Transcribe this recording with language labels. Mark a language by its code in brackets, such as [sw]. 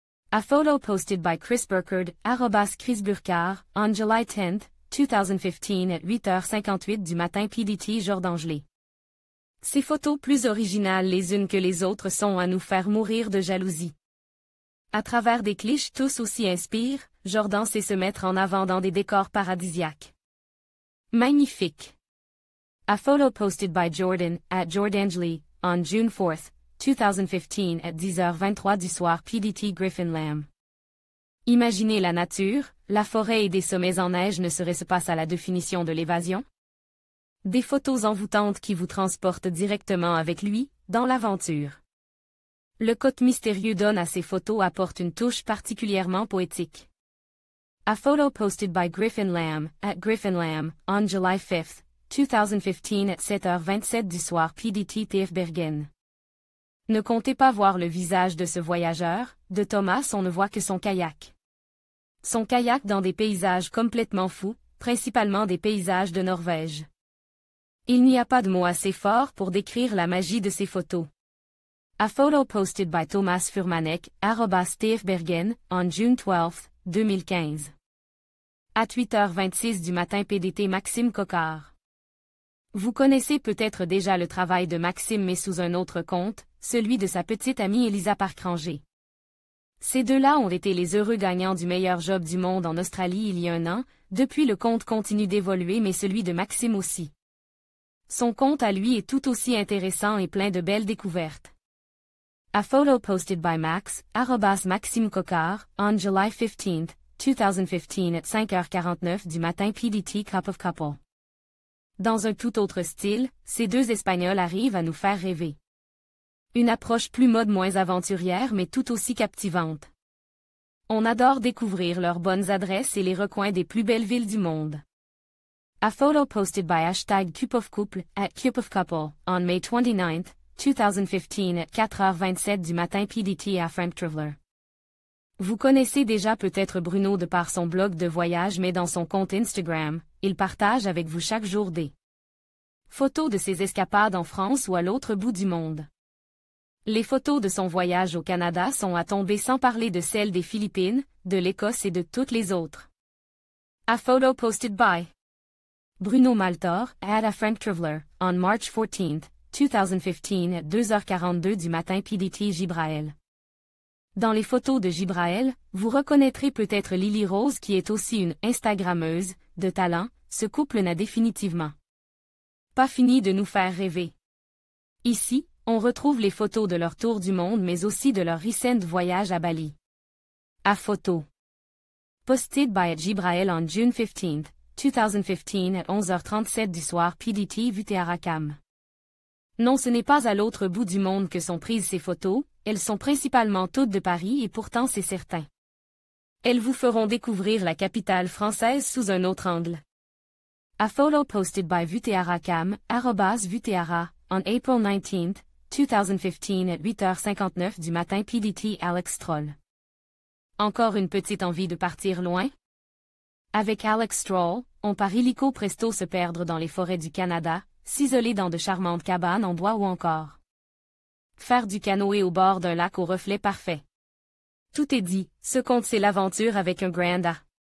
[en] A photo posted by Chris Burkard, @Chris Burkard, on July 10, 2015 at 8h58 [fr] du matin [en] PDT Jordangelé. [fr] Ces photos plus originales les unes que les autres sont à nous faire mourir de jalousie. À travers des clichés tous aussi inspirent, Jordan sait se mettre en avant dans des décors paradisiaques. Magnifique! [en] A photo posted by Jordan, @Jordangelé, on June 4, 2015 at 10h23 [fr] du soir [en] PDT Griffin Lamb. [fr] Imaginez la nature, la forêt et des sommets en neige, ne serait-ce pas à la définition de l'évasion? Des photos envoûtantes qui vous transportent directement avec lui, dans l'aventure. Le côté mystérieux donne à ces photos apporte une touche particulièrement poétique. [en] A photo posted by Griffin Lamb, @Griffin Lamb, on July 5, 2015 at 7h27 [fr] du soir [en] PDT TF Bergen. [fr] Ne comptez pas voir le visage de ce voyageur, de Thomas on ne voit que son kayak. Son kayak dans des paysages complètement fous, principalement des paysages de Norvège. Il n'y a pas de mots assez forts pour décrire la magie de ces photos. [en] A photo posted by Thomas Furmanek, @TF Bergen, on June 12, 2015. [fr] À 8h26 du matin PDT Maxime Coquard. Vous connaissez peut-être déjà le travail de Maxime mais sous un autre compte, celui de sa petite amie Elisa Parkranger. Ces deux-là ont été les heureux gagnants du meilleur job du monde en Australie il y a un an, depuis le compte continue d'évoluer mais celui de Maxime aussi. Son compte à lui est tout aussi intéressant et plein de belles découvertes. [en] A photo posted by Max, @Maxime Coquard, on July 15, 2015 at 5h49 [fr] du matin [en] PDT Cup of Couple. [fr] Dans un tout autre style, ces deux Espagnols arrivent à nous faire rêver. Une approche plus mode moins aventurière mais tout aussi captivante. On adore découvrir leurs bonnes adresses et les recoins des plus belles villes du monde. [en] A photo posted by #CupofCouple, @CupofCouple, on May 29, 2015 at 4h27 [fr] du matin [en] PDT à Frank Traveler. [fr] Vous connaissez déjà peut-être Bruno de par son blog de voyage mais dans son compte Instagram, il partage avec vous chaque jour des photos de ses escapades en France ou à l'autre bout du monde. Les photos de son voyage au Canada sont à tomber sans parler de celles des Philippines, de l'Écosse et de toutes les autres. [en] A photo posted by Bruno Maltor, @Frank Traveler, on March 14, 2015 at 2h42 [fr] du matin [en] PDT Gibraël. [fr] Dans les photos de Gibraël, vous reconnaîtrez peut-être Lily Rose qui est aussi une Instagrammeuse, de talent, ce couple n'a définitivement pas fini de nous faire rêver. Ici, on retrouve les photos de leur tour du monde mais aussi de leur recent voyage à Bali. [en] A photo posted by @Gibraël on June 15, 2015 at 11h37 [fr] du soir [en] PDT Vutearakam. [fr] Non, ce n'est pas à l'autre bout du monde que sont prises ces photos, elles sont principalement toutes de Paris et pourtant c'est certain. Elles vous feront découvrir la capitale française sous un autre angle. [en] A photo posted by Vutearakam, @Vuteara, on April 19, 2015 at 8h59 [fr] du matin [en] PDT Alex Troll. [fr] Encore une petite envie de partir loin? Avec Alex Stroll, on part illico presto se perdre dans les forêts du Canada, s'isoler dans de charmantes cabanes en bois ou encore faire du canoë au bord d'un lac au reflet parfait. Tout est dit, ce compte c'est l'aventure avec un grand A.